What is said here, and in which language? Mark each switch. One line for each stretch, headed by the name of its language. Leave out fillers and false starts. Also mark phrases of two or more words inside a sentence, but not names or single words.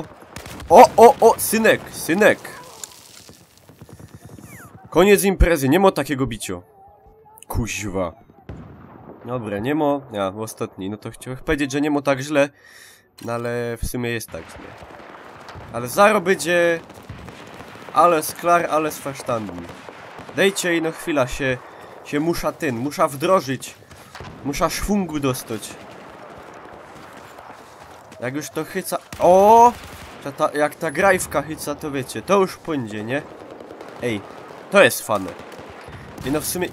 Silesian: O, synek, synek.
Polish: Koniec imprezy, nie ma takiego bicia. Kuźwa. Dobra, nie ma. Ja, ostatni. No to chciałem powiedzieć, że nie ma tak źle. No ale w sumie jest tak źle.
Silesian: Ale zaro będzie.
German: Alles klar, alles verstanden.
Silesian: Dejcie i no chwila się musza wdrożyć. Musza szwungu dostać. Jak już to chyca... O! Jak ta grajwka chyca, to wiecie, to już pójdzie, nie? Ej, to jest fane. I no w sumie...